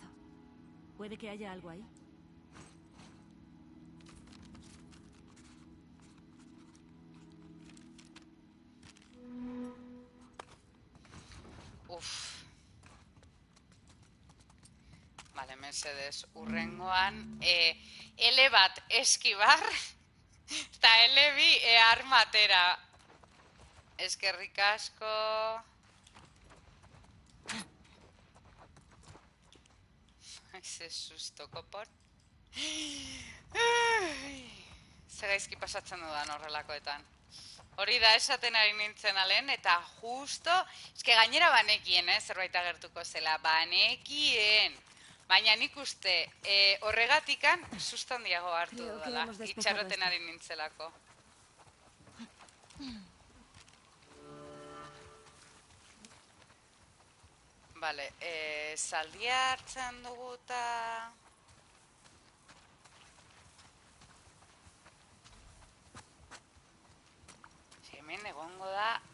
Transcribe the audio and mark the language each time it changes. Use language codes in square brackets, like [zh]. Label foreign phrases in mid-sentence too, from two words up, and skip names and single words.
[es] Puede que haya algo ahí. Uf. Vale, [eu] mesedez, urrengoan. Ele bat eskibar, eta ele bi armatera. Eskerrik asko. Ze susto, kopor. Zer gaizki pasatzen dudan horrelakoetan. Hori da esaten ari nintzen alen, eta justo, eske gainera banekien, zerbait agertuko zela, banekien. Baina nik uste, horregatikan susto handiago hartu [es] Creo que [eu] dudala, [es] hemos despejado [eu] itxaroten [es] esto. [eu] ari nintzelako. Vale, zaldia hartzen dugu eta... Hemen egongo da...